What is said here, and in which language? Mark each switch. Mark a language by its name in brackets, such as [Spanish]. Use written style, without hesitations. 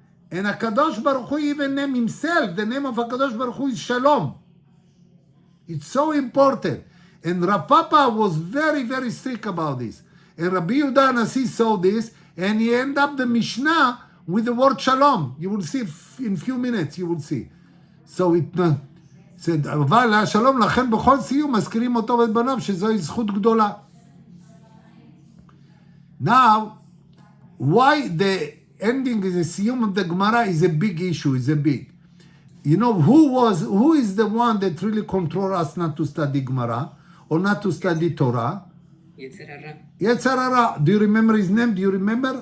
[English] And HaKadosh Baruch Hu even named himself, the name of HaKadosh Baruch Hu is Shalom. It's so important. And RAV Papa was very, very strict about this. And Rabbi Yehuda Nasi saw this, and he ended up the Mishnah with the word Shalom. You will see in few minutes, you will see. So it said, [Hebrew] אבל השלום לכן בכל סיום מזכירים אותו ואת בניו, שזוהי זכות גדולה. [English] Now, why the ending is a סיום of the Gemara is a big issue, is a big. Who is the one that really control us not to study Gemara or not to study Torah? Yetzer Hara. Do you remember his name? Do you remember?